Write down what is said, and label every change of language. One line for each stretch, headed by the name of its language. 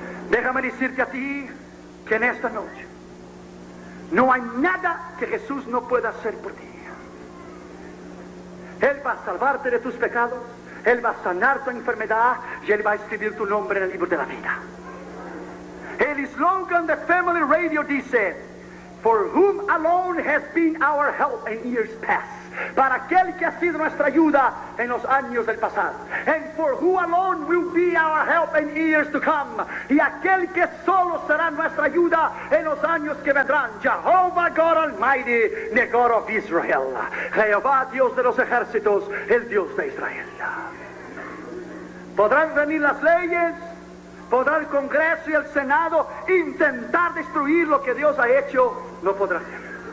Spanish: Déjame decirte a ti que en esta noche no hay nada que Jesús no pueda hacer por ti. Él va a salvarte de tus pecados, Él va a sanar tu enfermedad y Él va a escribir tu nombre en el libro de la vida. El eslogan de Family Radio dice:
English: For whom alone has been our help in years past.
Spanish: Para aquel que ha sido nuestra ayuda en los años del pasado.
English: And for who alone will be our help in years to come.
Spanish: Y aquel que solo será nuestra ayuda en los años que vendrán.
English: Jehovah God Almighty, the God of Israel.
Spanish: Jehová, Dios de los ejércitos, el Dios de Israel. Podrán venir las leyes, podrá el Congreso y el Senado intentar destruir lo que Dios ha hecho, no podrá ser.